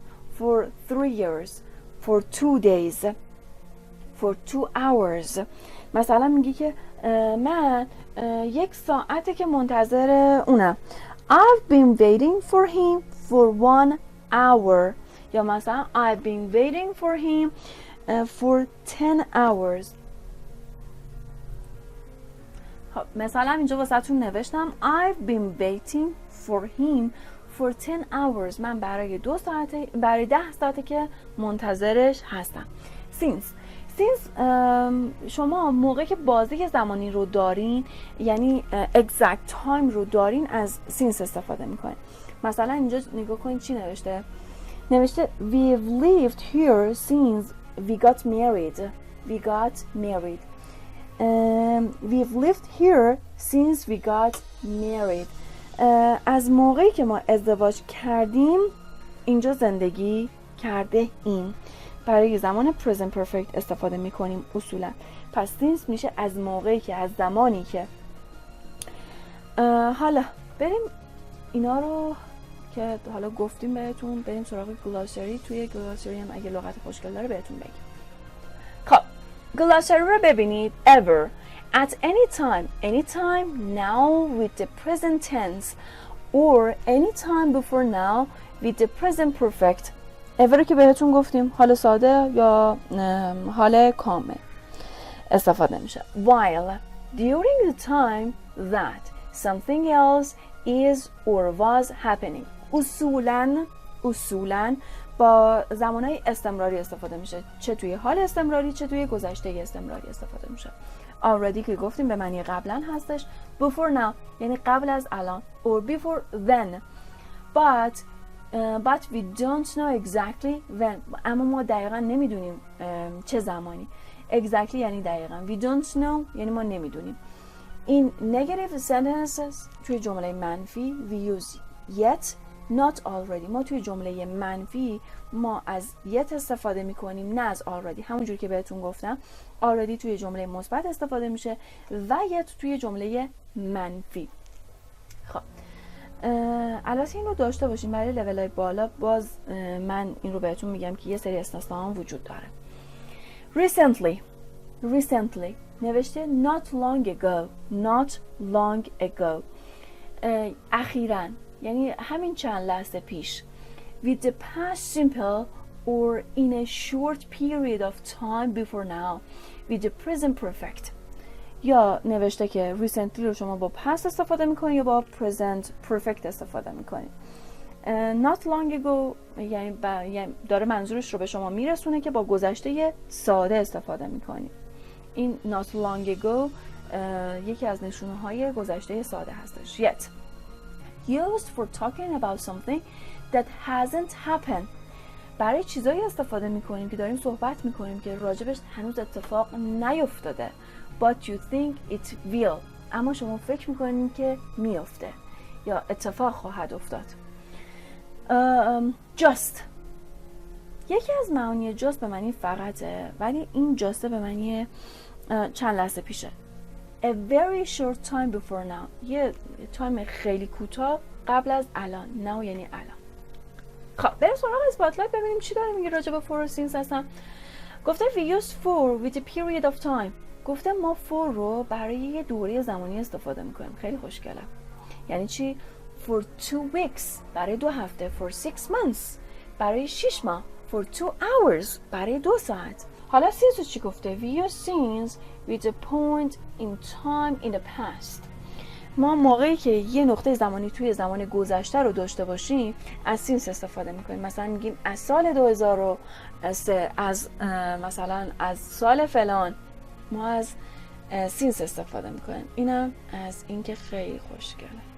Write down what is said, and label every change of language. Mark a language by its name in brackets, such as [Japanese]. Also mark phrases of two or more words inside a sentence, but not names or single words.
[English] For 3 years, for 2 days, for 2 hours. [Persian] مثلا میگی که من 1 ساعته که منتظر اونم. [English] I've been waiting for him for 1 hour. [Persian] یا مثلا [English] I've been waiting for him for 10 hours. [Persian] مثلا اینجا واسهتون نوشتم [English] I've been waiting for him for 10 hours. [Persian] من برای 10 ساعته که منتظرش هستم. Since شما موقعی که بازه زمانی رو دارین، یعنی [English] exact time [Persian] رو دارین، از since استفاده میکنین. مثلا اینجا نگاه کنید چی نوشته. [English] نوشته we've lived here since we got married. We've lived here since we got married. [Persian] از موقعی که ما ازدواج کردیم اینجا زندگی کرده ایم. برای زمان [English] present perfect [Persian] استفاده میکنیم اصولا. پس since میشه از موقعی که، از زمانی که. حالا بریم اینا رو که حالا گفتیم بهتون، بریم سراغ گلاسری. توی گلاسری هم اگه لغت خوشگل داره بهتون بگیم. خب گلاسری رو ببینید. [English] ever at any time now with the present tense or any time before now with the present perfect. [Persian] ever که بهتون گفتیم حال ساده یا حال کامل استفاده میشه. [English] while during the time that something else is or was happening. [Persian] اصولاً با زمانهای استمراری استفاده میشه، چه توی حال استمراری چه توی گذشته استمراری استفاده میشه. already که گفتیم به معنی قبلا هستش. [English] before now [Persian] یعنی قبل از الان [English] or before then but we don't know exactly when. [Persian] اما ما دقیقا نمیدونیم چه زمانی. exactly یعنی دقیقا. [English] we don't know [Persian] یعنی ما نمیدونیم. [English] in negative sentences [Persian] توی جمله منفی [English] we use yet not already. [Persian] ما توی جمله منفی ما از yet استفاده میکنیم نه از already. همونجور که بهتون گفتم already توی جمله مثبت استفاده میشه و yet توی جمله منفی. خب البته این رو داشته باشیم برای لول های بالا. باز من این رو بهتون میگم که یه سری استثنا هم وجود داره. recently نوشته [English] not long ago [Persian] اخیراً یعنی همین چند لحظه پیش. [English] with the past simple or in a short period of time before now with the present perfect. [Persian] یا نوشته که recently رو شما با past استفاده میکنید یا با [English] present perfect [Persian] استفاده میکنید. [English] not long ago [Persian] یعنی داره منظورش رو به شما میرسونه که با گذشته ساده استفاده میکنید. این [English] not long ago [Persian] یکی از نشونه های گذشته ساده هستش. [English] yet used for talking about something that hasn't happened. [Persian] برای چیزایی استفاده میکنیم که داریم صحبت میکنیم که راجبش هنوز اتفاق نیفتاده. [English] but you think it will. [Persian] اما شما فکر میکنید که میفته یا اتفاق خواهد افتاد. just یکی از معانی just به معنی فقطه، ولی این just به معنی چند لحظه پیشه. [English] a very short time before now [Persian] یه تایم خیلی کوتاه قبل از الان. now یعنی الان. خب بریم سراغ اسپاتلایت ببینیم چی داره میگه راجع به for و since هستن. [English] گفته we use for with a period of time. [Persian] گفته ما for رو برای یه دوره زمانی استفاده میکنیم. خیلی خوشگله. یعنی چی؟ [English] for 2 weeks [Persian] برای 2 هفته. [English] for 6 months [Persian] برای 6 ماه. [English] for 2 hours [Persian] برای 2 ساعت. حالا since چی گفته؟ [English] we use since with a point in time in the past. [Persian] ما موقعی که یه نقطه زمانی توی زمان گذشته رو داشته باشیم از since استفاده میکنیم. مثلا میگیم از سال 2003 از مثلا از سال فلان ما از since استفاده میکنیم. اینم از این که خیلی خوشگله.